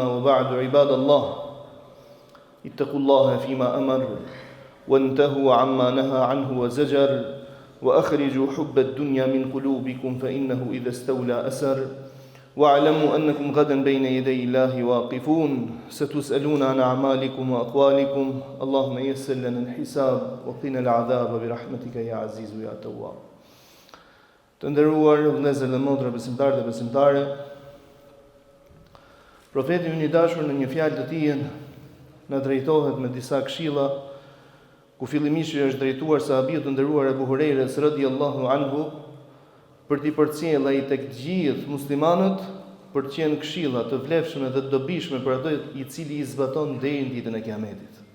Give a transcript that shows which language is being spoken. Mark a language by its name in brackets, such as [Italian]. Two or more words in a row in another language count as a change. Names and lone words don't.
[Arabic] وبعد عباد الله اتقوا الله فيما أمر وانتهوا عما نهى عنه وزجر وأخرجوا حب الدنيا من قلوبكم فإنه إذا استولى أسر. واعلموا أنكم غدا بين يدي الله واقفون ستسألون عن أعمالكم وأقوالكم. اللهم يسر لنا الحساب وقنا العذاب برحمتك يا عزيز يا تواب. [Albanian] Të nderuar vëllezër dhe motra, besimtarë dhe besimtare, profeti ynë i dashur në një fjalë të tij na drejtohet me disa këshilla, ku fillimisht është drejtuar sahabijut të nderuar Ebu Hurajres [Arabic] رضي الله عنه [Albanian] për t'i përcjellë ai tek të gjithë muslimanët për të qenë këshilla të vlefshme dhe të dobishme për atë i cili i zbaton deri në ditën e Kiametit.